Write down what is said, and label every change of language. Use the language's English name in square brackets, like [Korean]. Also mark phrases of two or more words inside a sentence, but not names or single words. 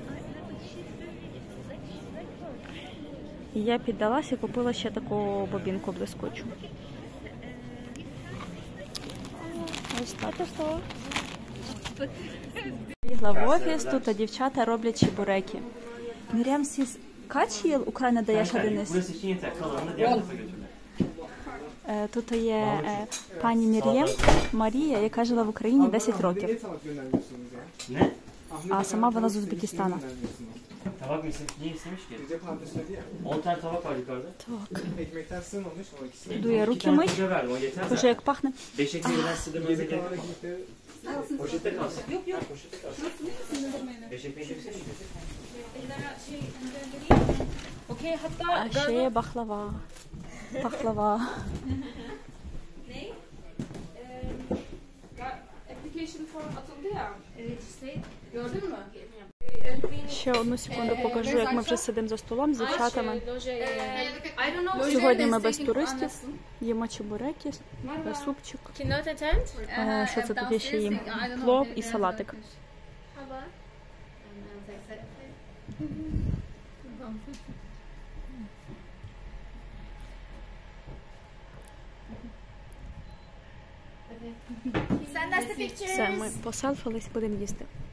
[Ukrainian] І я піддалася і купила ще таку бобінку блискучу. Ось так. Бігла в офіс, тут дівчата роблять чебуреки. [Turkish] Мір'ям сіз kaç yıl Ukrayna'da yaşadınız? [Ukrainian] Тут є пані Мір'єм Марія, яка жила в Україні 10 років. А сама вона з Узбекистану. [Turkish] Tabak mı ne istemiş ki? 10 tane tabak var yukarıda. [Ukrainian] Так. [Turkish] Ekmekten sığmamış o ikisi. [Ukrainian] Йду я руки мить. [Turkish] Verdim, o yeter [Ukrainian] Боже, [Turkish] zaten. [Ukrainian] як пахне. [Turkish] 5 ekmeğinden sığdırmanıza gerek yok. Ekmekleri Poşette kalsın. Yok. Poşette kalsın. 5 ekmeği çeksene. Okey, hatta [Ukrainian] А ще є бахлава. Бахлава. [English] application form [Turkish] atıldı ya. Gördün mü? [Ukrainian] Ще одну секунду покажу, як ми вже сидимо за столом з дівчатами. [English] I don't know. [Ukrainian] Сьогодні ми без туристів. Їмо чебуреки, супчик. [English] Cannot attend? [Ukrainian] Що це тут ще їм? Плов і салатик. Все, ми поселфились, будемо їсти.